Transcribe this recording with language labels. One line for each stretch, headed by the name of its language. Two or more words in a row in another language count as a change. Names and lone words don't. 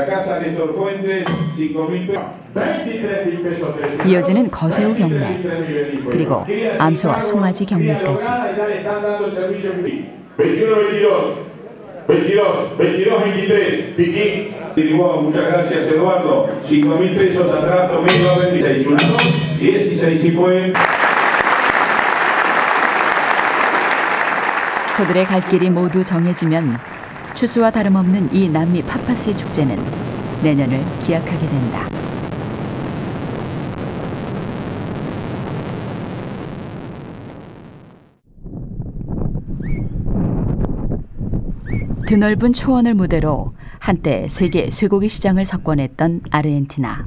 Korean: 이어지는 거새우 경매, 그리고 암소와 송아지 경매까지.
Spanish: 22, 23, Piquín. Muchas gracias, Eduardo. 5.000 pesos al rato, 1.026. 16 y fue.
Korean: 소들의 갈 길이 모두 정해지면 추수와 다름없는 이 남미 파파스의 축제는 내년을 기약하게 된다. 드넓은 초원을 무대로 한때 세계 쇠고기 시장을 석권했던 아르헨티나.